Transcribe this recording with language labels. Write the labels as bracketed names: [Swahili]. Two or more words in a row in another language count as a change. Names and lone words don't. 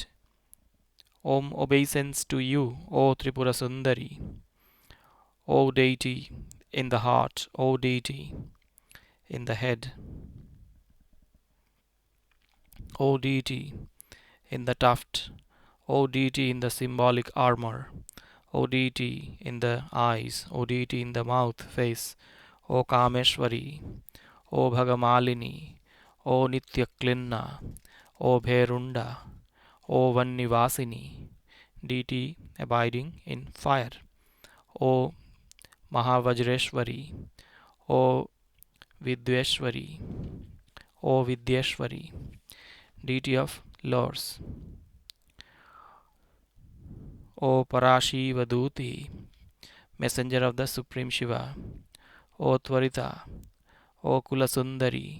[English] Om obeisance to you, O Tripura Sundari, O deity in the heart, O deity in the head, O deity in the tuft, O deity in the symbolic armor, O deity in the eyes, O deity in the mouth, face, O Kameshwari, O Bhagamalini, O Nityaklinna, O Bherunda, O Vannivasini, deity abiding in fire, O Mahavajreshwari, O Vidveshwari, O Vidyeshwari, deity of lords, O Parashivaduti, messenger of the Supreme Shiva, O Tvarita, O Kulasundari,